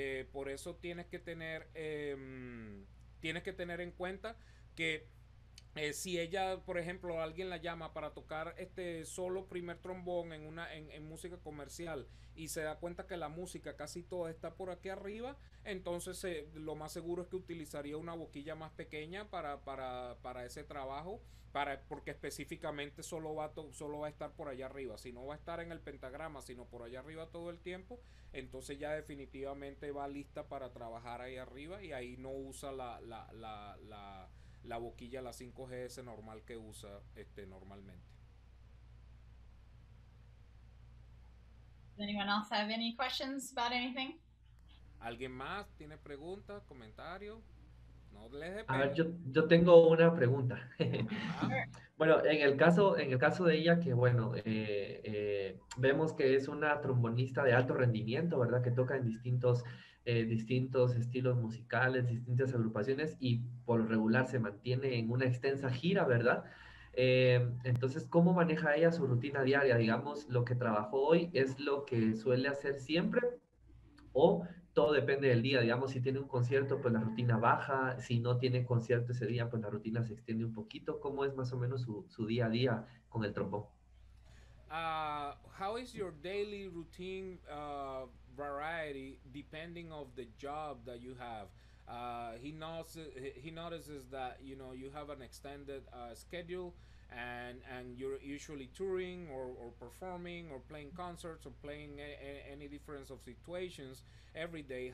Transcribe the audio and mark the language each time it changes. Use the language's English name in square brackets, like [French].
[Spanish] Por eso tienes que tener en cuenta que si ella, por ejemplo, alguien la llama para tocar solo primer trombón en música comercial y se da cuenta que la música casi toda está por aquí arriba, entonces lo más seguro es que utilizaría una boquilla más pequeña para ese trabajo, porque específicamente solo va a estar por allá arriba. Si no va a estar en el pentagrama, sino por allá arriba todo el tiempo, entonces ya definitivamente va lista para trabajar ahí arriba y ahí no usa la boquilla, la 5GS normal que usa normalmente. [English] Does anyone else have any questions about anything? [Spanish] ¿Alguien más tiene preguntas, comentarios? No les dé A ver, pena. yo tengo una pregunta. Ajá. Bueno, en el caso de ella, que bueno, vemos que es una trombonista de alto rendimiento, ¿verdad? Que toca en distintos estilos musicales, distintas agrupaciones y por lo regular se mantiene en una extensa gira, ¿verdad? Entonces, ¿cómo maneja ella su rutina diaria? Digamos, lo que trabajó hoy es lo que suele hacer siempre o todo depende del día. Digamos, si tiene un concierto, pues la rutina baja. Si no tiene concierto ese día, pues la rutina se extiende un poquito. ¿Cómo es más o menos su día a día con el trombón? [English] How is your daily routine variety depending of the job that you have? He notices that you have an extended schedule and you're usually touring or performing or playing concerts or playing any difference of situations every day.